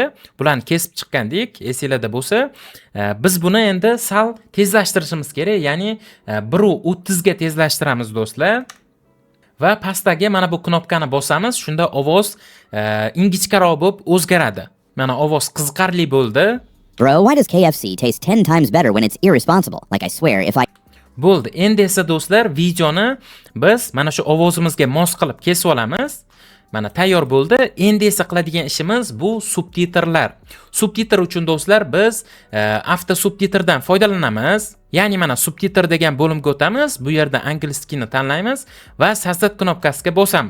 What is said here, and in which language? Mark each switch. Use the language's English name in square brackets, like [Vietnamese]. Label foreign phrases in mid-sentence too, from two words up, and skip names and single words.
[Uzbek] Bularni kesib chiqqandik, esingizda bo'lsa, biz buni endi sal tezlashtirishimiz kerak, ya'ni 1:30 ga tezlashtiramiz do'stlar. Va pastdagi mana bu knopkani bosamiz, shunda ovoz ingichkaroq bo'lib o'zgaradi. Mana ovoz qiziqarli bo'ldi. [English] Bro, why does KFC taste 10 times better when it's irresponsible? Like I swear if I [Uzbek] Bo'ldi. Endi esa do'stlar, videoni biz mana shu ovozimizga mos qilib kesib olamiz. Mana tayyor bo'ldi. Endi esa qiladigan ishimiz bu subtitrlar. Subtitr uchun do'stlar biz avto subtitrdan foydalanamiz. Ya'ni mana subtitr degan bo'limga o'tamiz. Bu yerda angliskini tanlaymiz va sazat knopkasiga bosamiz.